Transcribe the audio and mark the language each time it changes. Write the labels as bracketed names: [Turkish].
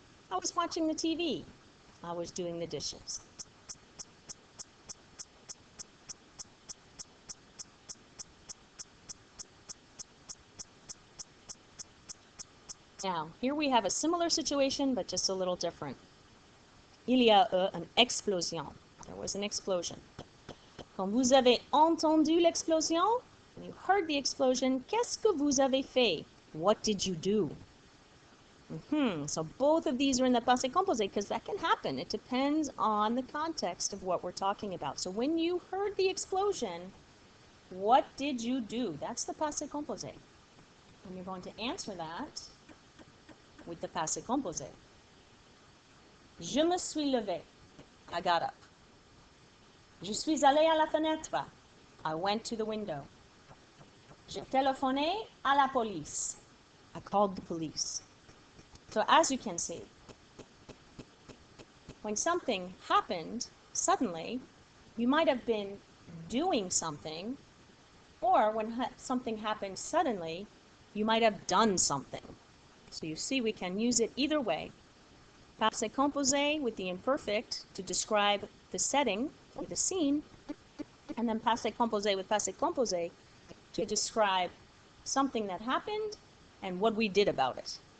[English] I was watching the TV. I was doing the dishes. Now, here we have a similar situation, but just a little different. [French] Il y a une explosion. [English] There was an explosion. [French] Quand vous avez entendu l'explosion, [English] when you heard the explosion, [French] qu'est-ce que vous avez fait? [English] What did you do? So both of these are in the passé composé because that can happen. It depends on the context of what we're talking about. So when you heard the explosion, what did you do? That's the passé composé. And you're going to answer that with the passé composé. [French] Je me suis levé. [English] I got up. [French] Je suis allé à la fenêtre. [English] I went to the window. [French] J'ai téléphoné à la police. [English] I called the police. So as you can see, when something happened suddenly, you might have been doing something, or when something happened suddenly, you might have done something. So you see we can use it either way. Passé composé with the imperfect to describe the setting or the scene, and then passé composé with passé composé to describe something that happened and what we did about it.